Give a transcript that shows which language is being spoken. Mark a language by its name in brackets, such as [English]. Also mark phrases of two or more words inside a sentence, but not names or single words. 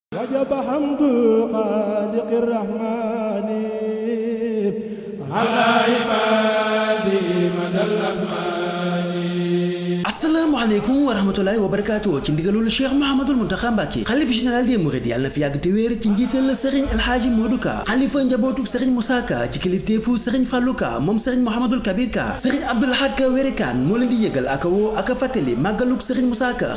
[Arabic] وجب حمد الخالق الرحمن على عباده مدى الأزمان. السلام عليكم ورحمة الله وبركاته [Wolof] ci ndigalul Cheikh Mouhamadul Mountakha Mbacké xalifa [French] général des mourides [Wolof] yàlla na fi yàgg te wéer ci njiital Serigne El Hadji Modou Ka xalifa njabootuk Serigne Moussa Ka ci kilifteefu Serigne Fallou Ka moom Serigne Mouhamadul Kabir Ka Serigne Abdoul Ahad Ka Wérékaan moo leen di yëgal ak woo ak a fàttali màggaluk Serigne Moussa Ka